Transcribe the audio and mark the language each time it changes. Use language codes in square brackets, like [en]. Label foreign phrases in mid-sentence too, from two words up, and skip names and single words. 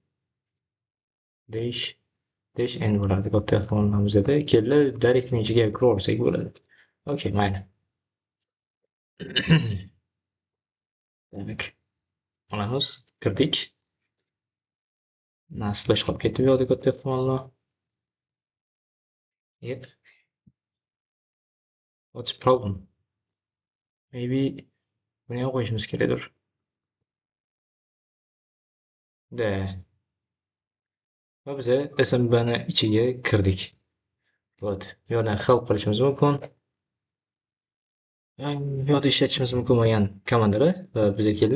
[uz] Dash n bo'ladi katta ehtimol bilan bizada. Kelinglar direktning ichiga kiraversak bo'ladi. Okey, mayli. Demak, olamiz, kirdik. Slash qolib ketdi bu yoqda katta ehtimol bilan. [en] Yep. What's the problem? [uz] Maybe buni ham qo'yishimiz kerakdir. Da. Va biza SMBni ichiga kirdik. Вот. Bu yoqdan help qilishimiz mumkin. Bu yoqda ishlatishimiz mumkin bo'lgan komandalar va bizga keldi.